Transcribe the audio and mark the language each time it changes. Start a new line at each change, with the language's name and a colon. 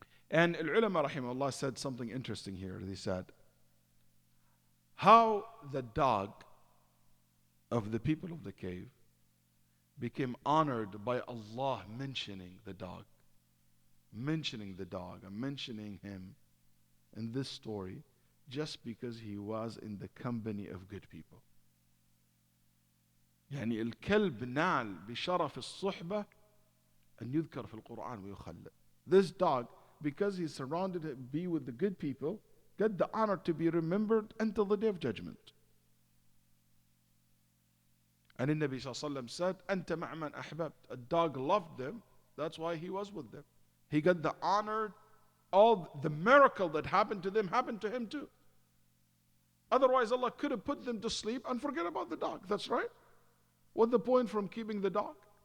English: And al-ulama rahimahullah said something interesting here. They said, how the dog of the people of the cave became honored by Allah mentioning the dog and mentioning him in this story just because he was in the company of good people.
Arabic: يعني الكلب نال بشرف الصحبة أن يذكر في القرآن ويخلد.
English: This dog, because he's surrounded, be with the good people, get the honor to be remembered until the day of judgment. And the Nabi ﷺ said,
Arabic: أنت مع من أحببت.
English: A dog loved them, that's why he was with them. He got the honor, all the miracle that happened to them happened to him too. Otherwise Allah could have put them to sleep and forget about the dog. That's right. What's the point from keeping the dog?